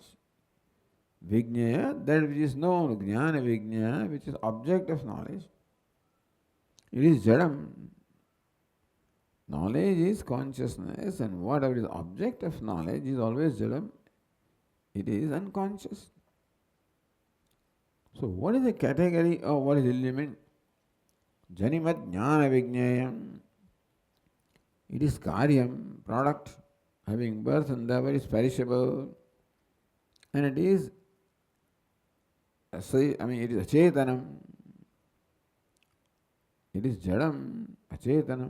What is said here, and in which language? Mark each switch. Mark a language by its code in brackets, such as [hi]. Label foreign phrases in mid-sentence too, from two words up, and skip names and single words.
[en] Vijnaya, that which is known, [sa] ज्ञान विज्ञेय, [en] which is object of knowledge. It is jadam. Knowledge is consciousness, and whatever is object of knowledge is always jadam. It is unconscious. So what is the category of what is illumined? [sa] जनिमत् ज्ञान विज्ञेयम्. [en] It is karyam, product, having birth and therefore is perishable. And it is, it is achetanam. It is [sa] जडम्, अचेतनम्.